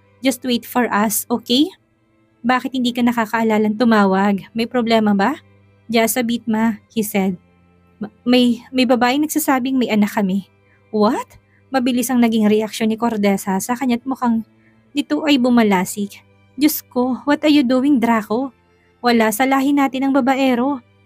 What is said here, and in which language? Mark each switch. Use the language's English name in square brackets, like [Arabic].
[English] Just wait for us, okay? [Filipino] Bakit hindi ka nakakaalalang tumawag? May problema ba? [English] Just a bit ma, he said. [Filipino] May babaeng nagsasabing may anak kami. [English] What? [Filipino] Mabilis ang naging reaksyon ni Cordesa sa kanya't mukhang dito ay bumalasik. Diyos ko, [English] what are you doing Draco? [Filipino] Wala sa lahi natin ang babaero.